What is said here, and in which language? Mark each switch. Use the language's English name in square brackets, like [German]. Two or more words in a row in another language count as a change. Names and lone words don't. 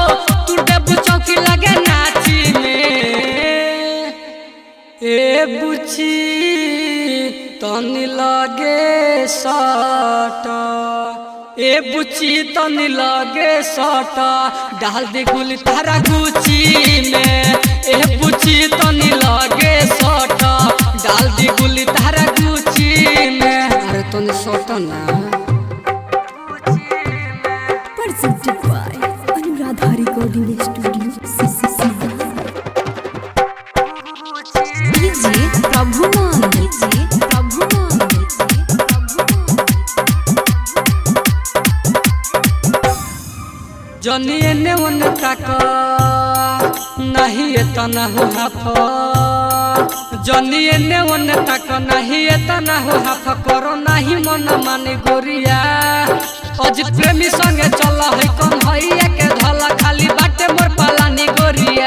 [Bhojpuri] तू डेबू चौकी लगे नाची में ए बुची तनी लगे साटा ए बुची तनी लगे साटा डाल दे गुली तारा गुची में। ए बुची तनी लगे साटा डाल दे गुली तारा गुची में। अरे तनी साटा ना। [English] Presented by Anuradha Recording Studio, Siva. DJ Prabhuman, DJ Prabhuman, DJ Prabhuman. [Bhojpuri] जनी एने ओने ताका नहीं एतना हो हाफा। जनी एने ओने ताका नहीं एतना हो हाफा। करो नहीं मन मानी गोरिया। अजित प्रेमी संगे चल है कम भैया के धला खाली बाटे मोर पालानी गोरिया।